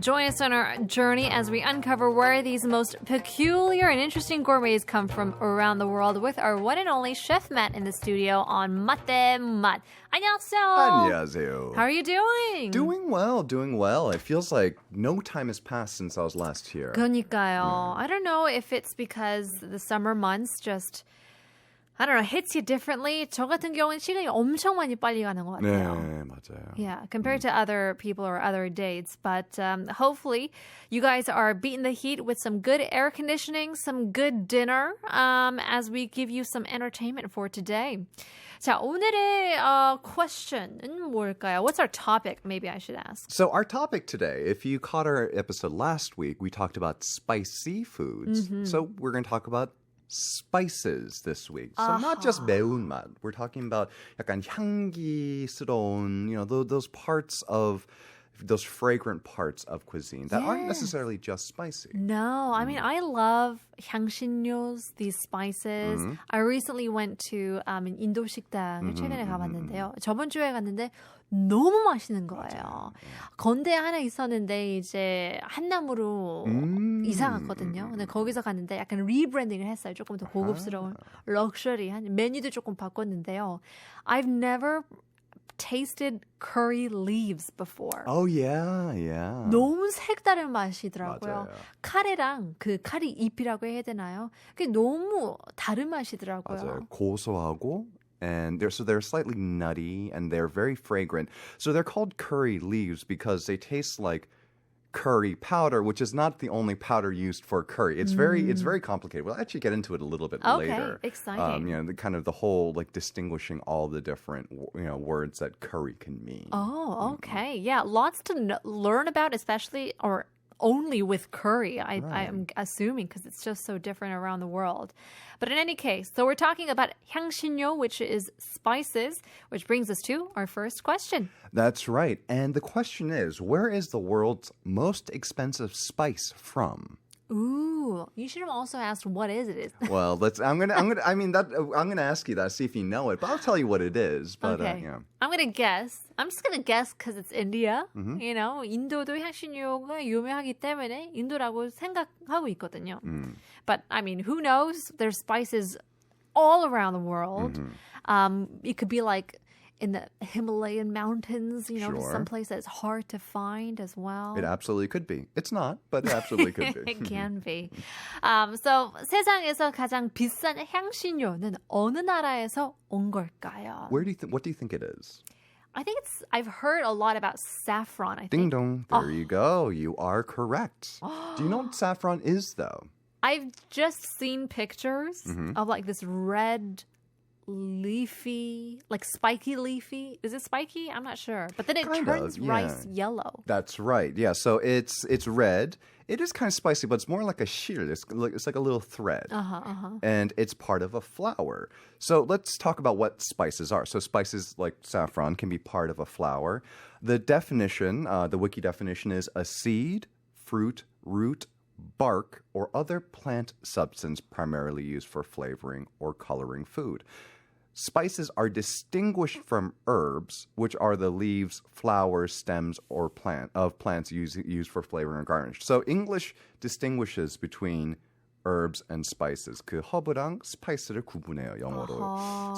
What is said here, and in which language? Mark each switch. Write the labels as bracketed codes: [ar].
[en] Join us on our journey as we uncover where these most peculiar and interesting gourmets come from around the world with our one and only Chef Matt in the studio on 맛대 맛. [ko] 안녕하세요. 안녕하세요. [en] How are you doing? Doing well, doing well. It feels like no time has passed since I was last here. [ko] 그러니까요. [en] I don't know if it's because the summer months just I don't know, hits you differently. [ko] 저 같은 경우는 시간이 엄청 많이 빨리 가는 것 같아요. 네, 맞아요. [en] Yeah, compared to other people or other dates. But hopefully you guys are beating the heat with some good air conditioning, some good dinner as we give you some entertainment for today. [ko] 자, 오늘의 question은 뭘까요? [en] What's our topic? Maybe I should ask. So our topic today, if you caught our episode last week, we talked about spicy foods. So we're going to talk about spices this week. So not just 매운맛. We're talking about [ko] 약간 향기스러운, [en] those parts of those fragrant parts of cuisine that aren't necessarily just spicy. No, I mean, I love 향신료s, these spices. I recently went to an [ko] 인도 식당을 최근에 가봤는데요. 저번 주에 갔는데 너무 맛있는 거예요. 건대 하나 있었는데 이제 한남으로 이사 갔거든요. 근데 거기서 갔는데 약간 리브랜딩을 했어요. 조금 더 고급스러운 럭셔리한 메뉴도 조금 바꿨는데요. [en] I've never tasted curry leaves before. Oh, yeah, yeah. [ko] 너무 색다른 맛이더라고요. 맞아요. 카레랑 그 카리 잎이라고 해야 되나요? 그게 너무 다른 맛이더라고요. 맞아요. 고소하고 [en] and they're slightly nutty and they're very fragrant. So they're called curry leaves because they taste like curry powder, which is not the only powder used for curry. It's very complicated. We'll actually get into it a little bit later. Okay, exciting. The whole like distinguishing all the different words that curry can mean. Oh, okay. Yeah, lots to learn about, especially or only with curry, I'm assuming, because it's just so different around the world. But in any case, so we're talking about 향신료, which is spices, which brings us to our first question. That's right. And the question is, where is the world's most expensive spice from? Ooh, you should have also asked what is it. Well, I'm gonna ask you that, see if you know it, but I'll tell you what it is. But okay. I'm gonna guess. I'm just gonna guess because it's India. [ko] 인도도 향신료가 유명하기 때문에 인도라고 생각하고 있거든요. [en] But I mean, who knows? There's spices all around the world. It could be like in the Himalayan mountains, Sure. someplace that's hard to find as well. It absolutely could be. It's not, but it absolutely could be. It can be. [ko] So 세상에서 가장 비싼 향신료는 어느 나라에서 온 걸까요? [en] What do you think it is? I think I've heard a lot about saffron, I think. Ding dong. There you go. You are correct. Do you know what saffron is, though? I've just seen pictures of like this red leafy, like spiky leafy. Is it spiky? I'm not sure. But then it turns rice yellow. That's right. Yeah. So it's red. It is kind of spicy, but it's more like a shear. It's like a little thread. And it's part of a flour. So let's talk about what spices are. So spices like saffron can be part of a flour. The definition, the wiki definition is a seed, fruit, root, bark, or other plant substance primarily used for flavoring or coloring food. Spices are distinguished from herbs, which are the leaves, flowers, stems, or plants used for flavoring or garnish. So English distinguishes between herbs and spices. [ko] 그 허브랑 스파이스를 구분해요, 영어로.